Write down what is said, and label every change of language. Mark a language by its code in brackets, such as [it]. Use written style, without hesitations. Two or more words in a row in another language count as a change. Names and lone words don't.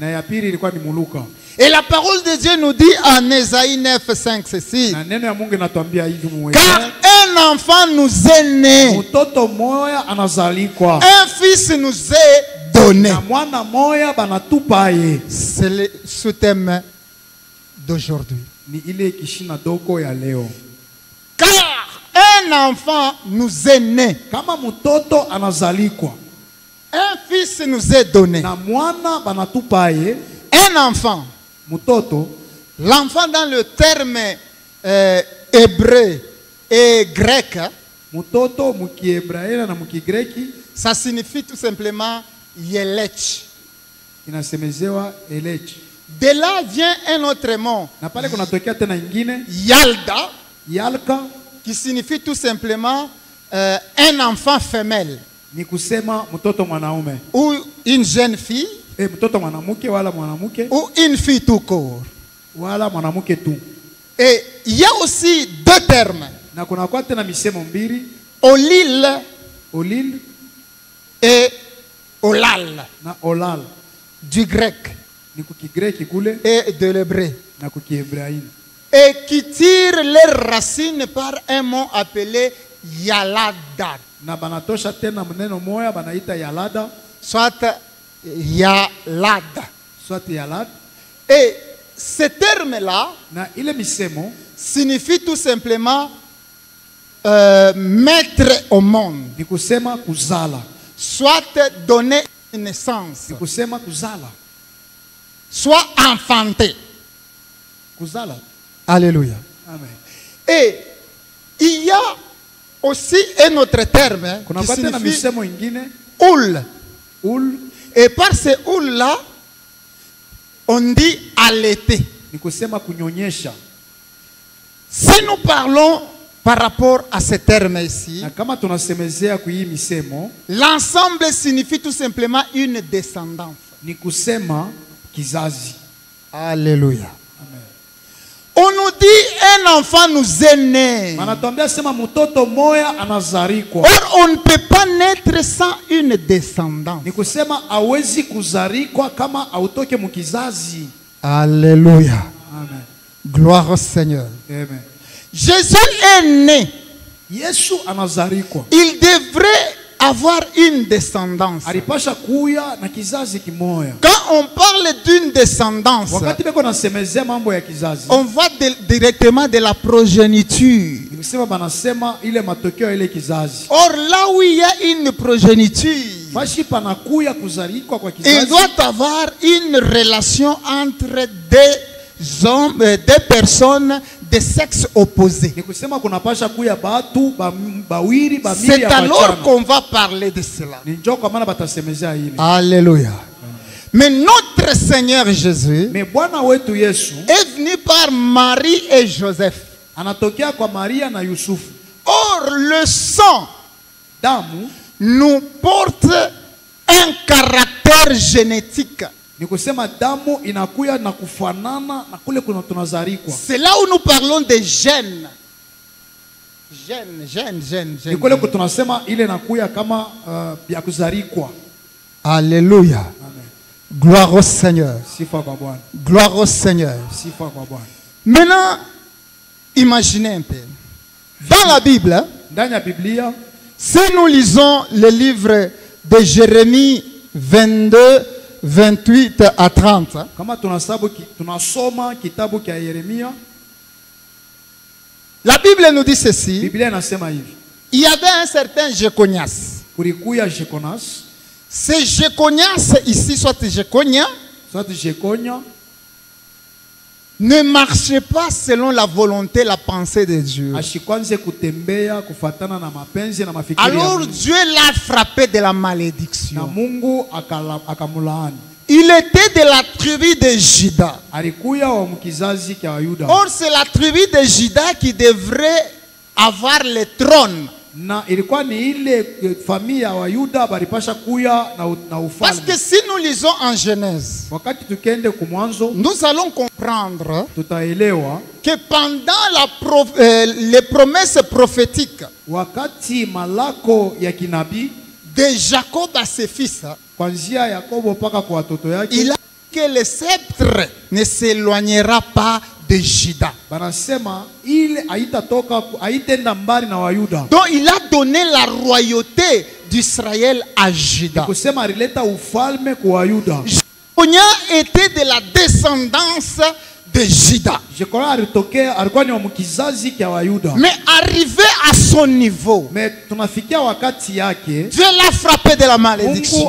[fr] Et la parole de Dieu nous dit en Ésaïe 9, 5, ceci. Car un enfant nous est né. Un fils nous est donné. C'est le sous-thème d'aujourd'hui. [sw] ni ile kishina doko ya leo. [fr] Car un enfant nous est né. [sw] Kama mtoto anazalikwa, [fr] Un fils nous est donné. [sw] na mwana banatupaye. [fr] Un enfant. [sw] Mtoto, [fr] L'enfant dans le terme hébreu et grec, [sw] mtoto mukiebraela na mukigreki [fr] ça signifie tout simplement yelech. [sw] inasemezewa elech. [fr] De là vient un autre mot, [sw] Na pale kunatokea tena ingine yalda, yalka, [fr] qui signifie tout simplement un enfant femelle [sw] ni kusema mtoto mwanaume, [fr] ou une jeune fille [sw] mtoto mwanamuke wala mwanamuke [fr] ou une fille tout court. [sw] wala mwanamuke tu. [fr] Et il y a aussi deux termes, [sw] Na kuna kwa tena misemo mbili, [fr] olil [sw] olil [fr] et olal, [sw] na olal, [fr] du grec [sw] ni kukigreki kule [fr] et de l'hébreu, [sw] na kukiebraini, [fr] et qui tirent leurs racines par un mot appelé yalada, [sw] na banatosha tena mneno moya banaita yalada, [fr] soit yalada. soit yalad. Et ce terme-là [sw] Na ile misemo [fr] signifie tout simplement mettre au monde, [sw] ni kusema kuzala, [fr] soit donner une naissance, [sw] ni kusema kuzala, [fr] soit enfanter. [sw] kuzala. [fr] Alléluia. Amen. Et il y a aussi un autre terme [sw] Kuna [fr] qui [sw] kwa tena [fr] signifie [sw] misemo ingine [fr] oul. [sw] ul, [fr] Et par ce oul-là, on dit allaiter. [sw] ni kusema kunyonyesha. [fr] Si nous parlons par rapport à ce terme ici, [sw] Na kama tunasemezea kui misemo [fr] l'ensemble signifie tout simplement une descendance. [sw] ni kusema kizazi. [fr] Alléluia. Amen. On nous dit un enfant nous est né. [sw] Manatuambia sema mtoto moya anazarikwa. [fr] Or, on ne peut pas naître sans une descendance. [sw] Ni kusema hawezi kuzarikwa kama autoke mukizazi. [fr] Alléluia. Amen. Gloire au Seigneur. Amen. Jésus est né. [sw] Yesu anazarikwa. [fr] Il devrait avoir une descendance. [sw] Alipasha kuya na kizazi kimoya. [fr] Quand on parle d'une descendance, [sw] Wakati beko nasemezea mambo ya kizazi, [fr] on voit directement de la progéniture. [sw] ni kusema banasema ile matokeo ya ile kizazi. [fr] Or, là où il y a une progéniture, [sw] Fashi panakuya kuzarikwa kwa [fr] il [sw] kizazi. [fr] doit avoir une relation entre deux hommes, deux personnes de sexe opposé. [sw] Ni kusema kunapasha kuya batu bawiri bamili [fr] C'est [sw] ya [fr] alors [sw] wachana. [fr] qu'on va parler de cela. [sw] Ni njoo kwa maana batasemezea hili. [fr] Alléluia. Mais notre Seigneur Jésus [sw] Me Bwana wetu Yesu [fr] est venu par Marie et Joseph. [sw] anatokea kwa Maria na Yusufu. [fr] Or, le sang [sw] Damu [fr] nous porte un caractère génétique. [sw] ni kusema damu inakuya na kufanana na kule kuna tunazarikwa. [fr] C'est là où nous parlons des gènes. Gènes. [sw] Ni kule tunasema ile inakuya kama ya kuzarikwa. [fr] Alléluia. Amen. Gloire au Seigneur. [sw] Sifa kwa Bwana. [fr] Gloire au Seigneur. [sw] Sifa kwa Bwana. [fr] Maintenant, imaginez un peu. Dans la Bible, [sw] Ndani ya Biblia [fr] si nous lisons le livre de Jérémie 22, 28 à 30, [sw] kama tunasoma kitabu cha Yeremia, [fr] la Bible nous dit ceci. [sw] Biblia inasema hivi. [fr] Il y avait un certain Jéconias. [sw] Kulikuya Jekonas, [fr] Ce Jéconias ici, soit Jéconia, soit Jekonya, ne marchait pas selon la volonté, la pensée de Dieu. [sw] ashikwanze kutembea kufatana na mapenzi na mafikiri ya [fr] Alors [sw] Mungu. [fr] Dieu l'a frappé de la [sw] Na [fr] malédiction. [sw] Mungu akamulaani. [fr] Il était de la tribu de Juda. [sw] Alikuya wa mkizazi cha Wayuda. [fr] Or, c'est la tribu de Juda qui devrait avoir le trône. [sw] Na ilikuwa ni ile familia ya Wayuda balipasha kuya na [fr] Parce que [sw] ufalme. [fr] si nous lisons en Genèse, [sw] Wakati tukende kumwanzo [fr] nous allons comprendre [sw] tutaelewa [fr] que pendant les promesses prophétiques [sw] wakati malako ya kinabii [fr] de Jacob à ses fils, [sw] kuanzia Yakobo mpaka kwa watoto yake, [fr] il a dit que le sceptre ne s'éloignera pas de Juda. [sw] banasema ile haitenda mbali na Wayuda. [fr] Donc il a donné la royauté d'Israël à Juda. [sw] Kusema alileta ufalme kwa Wayuda. [fr] Jéconia était de la descendance de Juda. Mais arrivé à son niveau, Dieu l'a frappé de la malédiction.